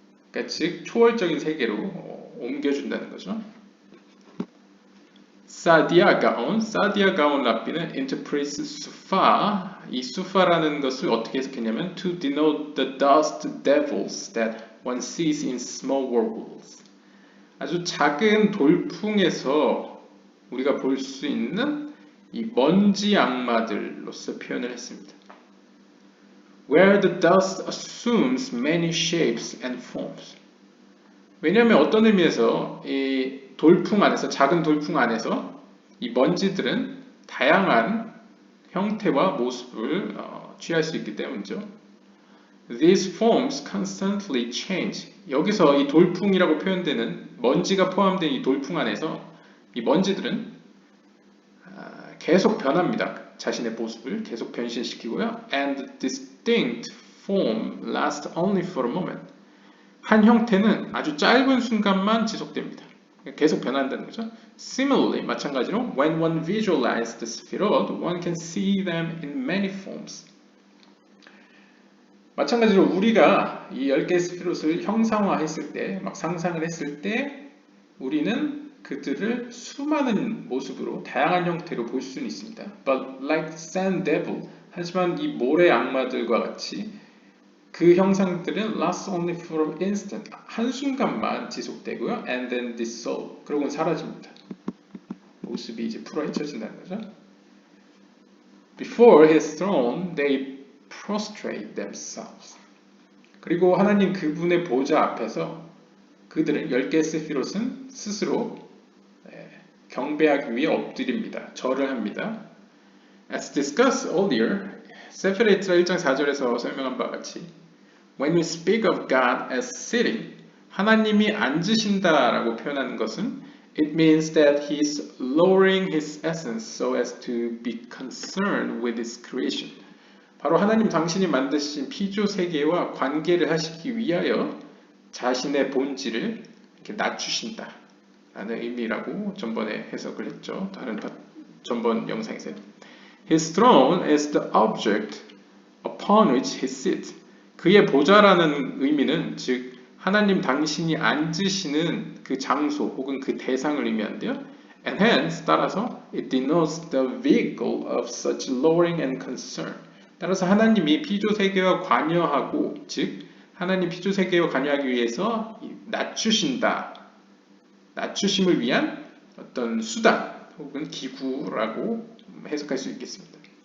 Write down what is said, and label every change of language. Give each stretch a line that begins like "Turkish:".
Korean: 그러니까 즉 초월적인 세계로 옮겨준다는 거죠. 사디아 가온 랍비는
English: interprets
Korean: 수파, 이 수파라는 것을 어떻게 해석했냐면
English: to denote the dust devils that one sees in small worlds.
Korean: 아주 작은 돌풍에서 우리가 볼 수 있는 이 먼지 악마들로서 표현을 했습니다.
English: Where the dust assumes many shapes and forms.
Korean: 왜냐하면 어떤 의미에서 이 돌풍 안에서, 작은 돌풍 안에서 이 먼지들은 다양한 형태와 모습을 취할 수 있기 때문이죠.
English: These forms constantly change.
Korean: 여기서 이 돌풍이라고 표현되는 먼지가 포함된 이 돌풍 안에서 이 먼지들은 계속 변합니다. 자신의 모습을 계속 변신시키고요.
English: And distinct form lasts only for a moment.
Korean: 한 형태는 아주 짧은 순간만 지속됩니다. 계속 변한다는 거죠.
English: Similarly,
Korean: 마찬가지로
English: when one visualizes the Sefirot, one can see them in many forms.
Korean: 마찬가지로 우리가 이 10개의 스피롯을 형상화했을 때, 막 상상을 했을 때 우리는 그들을 수많은 모습으로 다양한 형태로 볼 수는 있습니다.
English: But like sand devil,
Korean: 하지만 이 모래 악마들과 같이 그 형상들은
English: last only for an instant,
Korean: 한순간만 지속되고요.
English: And then dissolve,
Korean: 그러고는 사라집니다. 모습이 이제 풀어헤쳐진다는 거죠.
English: Before his throne, they prostrate themselves.
Korean: 그리고 하나님 그분의 보좌 앞에서 그들은 10개의 세피롯은 스스로 경배하기 위해 엎드립니다. 절을 합니다.
English: As discussed earlier,
Korean: 세페레이트라 1장 4절에서 설명한 바와 같이
English: When we speak of God as sitting,
Korean: 하나님이 앉으신다라고 표현하는 것은
English: It means that He is lowering His essence so as to be concerned with His creation.
Korean: 바로 하나님 당신이 만드신 피조 세계와 관계를 하시기 위하여 자신의 본질을 이렇게 낮추신다 라는 의미라고 전번에 해석을 했죠. 전번 영상에서.
English: His throne is the object upon which he sits.
Korean: 그의 보좌라는 의미는 즉 하나님 당신이 앉으시는 그 장소 혹은 그 대상을 의미하는데요.
English: And hence
Korean: 따라서
English: it denotes the vehicle of such lowering and concern.
Korean: 따라서 하나님이 피조 세계와 관여하고 즉 하나님 피조 세계와 관여하기 위해서 낮추신다. 낮추심을 위한 어떤 수단 혹은 기구라고 해석할 수 있겠습니다.